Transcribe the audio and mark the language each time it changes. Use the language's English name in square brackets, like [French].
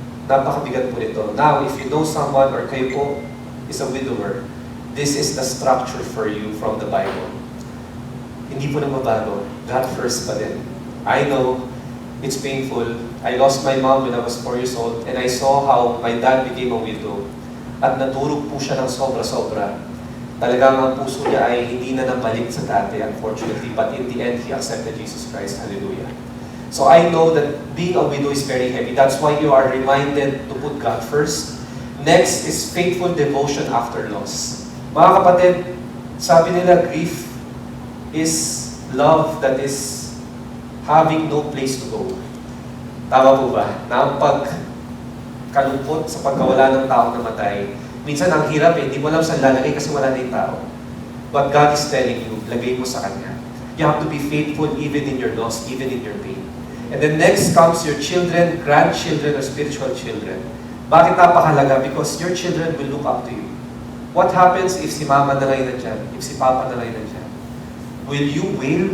[English] Napakabigat po nito. Now, if you know someone or kayo po is a widower, this is the structure for you from the Bible. [Filipino] Hindi po na mabago. [English] God first pa din. I know it's painful. I lost my mom when I was 4 years old and I saw how my dad became a widow. [Filipino] At naturog po siya ng sobra-sobra. Talagang ang puso niya ay hindi na nabalik sa dati, unfortunately. [English] But in the end, he accepted Jesus Christ. Hallelujah. So I know that being a widow is very heavy. That's why you are reminded to put God first. Next is faithful devotion after loss. [Filipino] Mga kapatid, sabi nila [English] grief is love that is having no place to go. [Filipino] Tama po ba? Na ang pagkalungkot sa pagkawala ng taong namatay, minsan ang hirap eh, hindi mo alam saan lalagay kasi wala na yung tao. [English] But God is telling you, [Filipino] lagay mo sa Kanya. [English] You have to be faithful even in your loss, even in your pain. And then next comes your children, grandchildren, or spiritual children. Bakit napakahalaga? Because your children will look up to you. What happens if [Filipino] si mama na lang nandyan? If si papa na lang nandyan? [English] Will you wail?